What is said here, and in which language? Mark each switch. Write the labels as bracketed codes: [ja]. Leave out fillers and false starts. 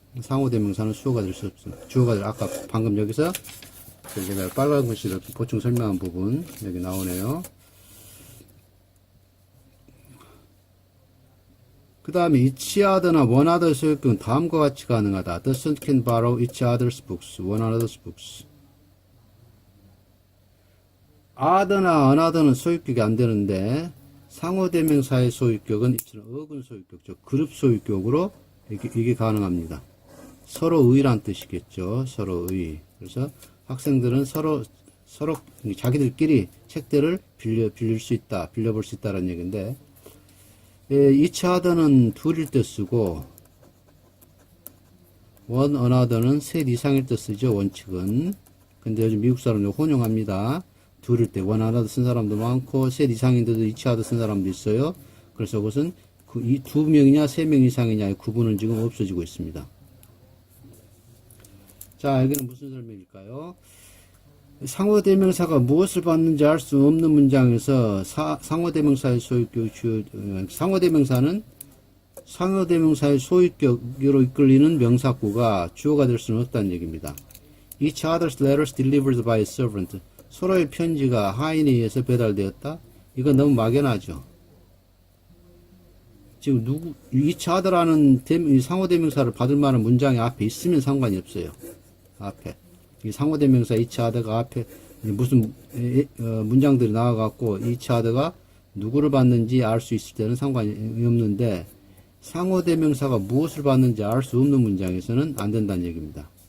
[ko] 상호대명사는 수어가 될 수 없어. 주어가 아까 방금 여기서 제가 빨간 글씨로 보충 설명한 부분, 여기 나오네요. 그 다음에 each other나 one other 소유격은 다음과 같이 가능하다. [en] The son can borrow each other's books, one another's books. [ko] other나 another는 소유격이 안 되는데, 상호대명사의 소유격은 이처럼 어근 소유격죠. 그룹 소유격으로 이게 가능합니다. 서로의란 뜻이겠죠. 서로의. 그래서 학생들은 서로 자기들끼리 책들을 빌릴 수 있다, 빌려볼 수 있다는 얘기인데, each other는 둘일 때 쓰고, one another는 셋 이상일 때 쓰죠. 원칙은. 근데 요즘 미국 사람들 혼용합니다. 둘일 때 one another 쓴 사람도 많고 셋 이상인데도 each other 쓴 사람도 있어요. 그래서 그것은 이 2명이냐 3명 이상이냐의 구분은 지금 없어지고 있습니다. 자, 여기는 무슨 설명일까요? 상호대명사가 무엇을 받는지 알 수 없는 문장에서 상호대명사의 소유격, 상호대명사는 상호대명사의 소유격으로 이끌리는 명사구가 주어가 될 수는 없다는 얘기입니다. [en] Each other's letters delivered by a servant. [ko] 서로의 편지가 하인에 의해서 배달되었다? 이거 너무 막연하죠. 지금 each other라는 상호대명사를 받을 만한 문장이 앞에 있으면 상관이 없어요. 앞에. 이 상호대명사 each other가 앞에 무슨 문장들이 나와갖고 each other가 누구를 받는지 알 수 있을 때는 상관이 없는데, 상호대명사가 무엇을 받는지 알 수 없는 문장에서는 안 된다는 얘기입니다.